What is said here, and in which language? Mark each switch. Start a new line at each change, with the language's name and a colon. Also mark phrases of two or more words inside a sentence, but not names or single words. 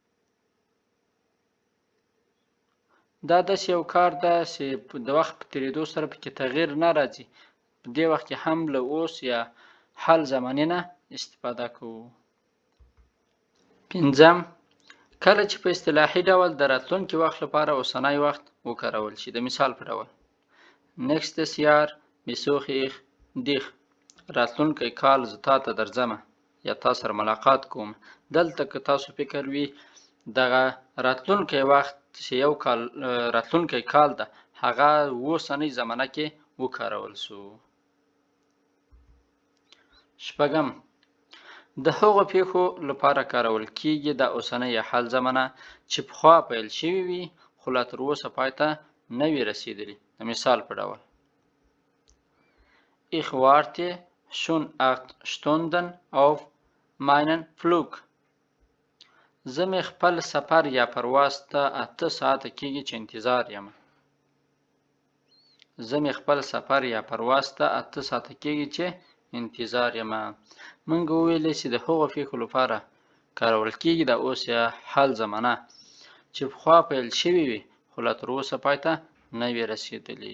Pashto: دا داسې یو کار ده چې د وخت په تېرېدو سره پکې تغییر نه راځي. په دې وخت کې هم له اوس یا حال زمانې نه استفاده کوو. پنځم کله چې په اصطلاحي ډول د راتلونکي وخت لپاره اوسنی وخت وکارول شي. د مثال په ډول
German: Nächstes Jahr besuche ich dich.
Pashto: راتلونکی کال زه تا ته درځم یا تا سره ملاقات کوم. دلته که تاسو فکر وي دغه راتلونکی وخت چې یو کال راتلونکی کال ده هغه اوسنۍ زمانه کې وکارول سو. شپږم د هغو پېښو لپاره کارول کیږي د اوسنۍ یا حال زمانه چې پخوا پیل شوي وي خو لا تر اوسه پای ته نه وي رسېدلي. د مثال په ډول
German: Ich warte schon 8 Stunden auf meinen Flug.
Pashto: زه مې خپل سفر یا پرواز ته 8 ساعته کېږي چې انتظار یم. زه مې خپل سفر یا پرواز ته 8 ساعته کېږي چې انتظار یم. موږ وویلی چې د هغو پېښو لپاره کارول کېږي د اوس یا حال زمانه چې پخوا پیل شوي وي خو لا تر اوسه پای ته نه وي رسېدلي.